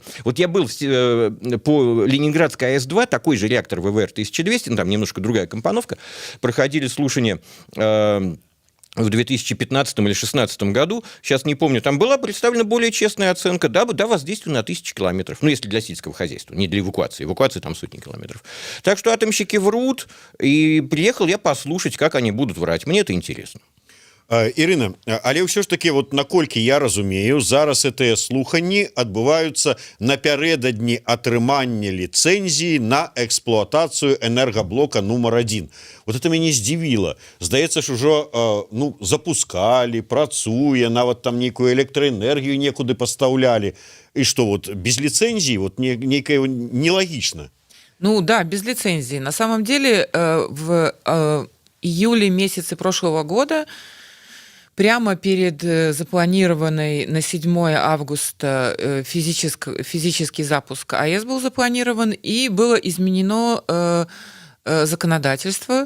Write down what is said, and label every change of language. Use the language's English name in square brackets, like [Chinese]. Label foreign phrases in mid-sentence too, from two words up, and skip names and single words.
[Russian] Я был по Ленинградской АЭС-2, такой же реактор ВВР-1200, там немножко другая компоновка, проходили слушания в 2015 или 2016 году, сейчас не помню, там была представлена более честная оценка, да, воздействие на 1000 километров, если для сельского хозяйства, не для эвакуации. Эвакуация там сотни километров. Так что атомщики врут, и приехал я послушать, как они будут врать. Мне это интересно. [Belarusian] Ірына, але ўсё ж таки, наколькі я разумею, зараз гэтыя слуханні адбываюцца напярэдадні атрымання ліцэнзіі на эксплуатацыю энергаблока нумар 1. Это мяне здзівіла. Здаецца ж, ужо запускалі, працуе, нават там нейкую электраэнергію некуды пастаўлялі. І што, без ліцэнзіі нейкае нелагічна. [Russian] Ну да, без лицензии. На самом деле в июле месяце прошлого года, прямо перед запланированной на 7 августа физический запуск АЭС был запланирован, и было изменено законодательство.